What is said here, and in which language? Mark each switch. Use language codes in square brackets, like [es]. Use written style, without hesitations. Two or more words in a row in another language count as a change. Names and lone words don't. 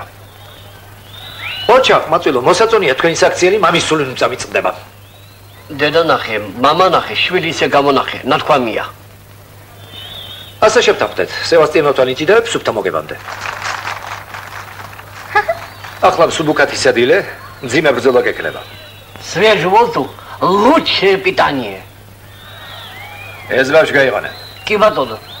[ka] ოჩახ, მაწვილო, მოსაწონია თქვენი საქციელი მამის სული წამიწდება. დედა ნახე, მამა ნახე, შვილი ისე გამონახე, ნათქვამია. ასე შევთანხმდეთ, სევასტიანოვთან იჭიდებ სუფთა მოგებამდე. ახლა მსუბუქად ისადილე, მძიმე ბრძოლა გექნება. [ru] Свежий воздух лучшее питание. [ka] ეს ბავშვი გაიყანე. კი ბატონო.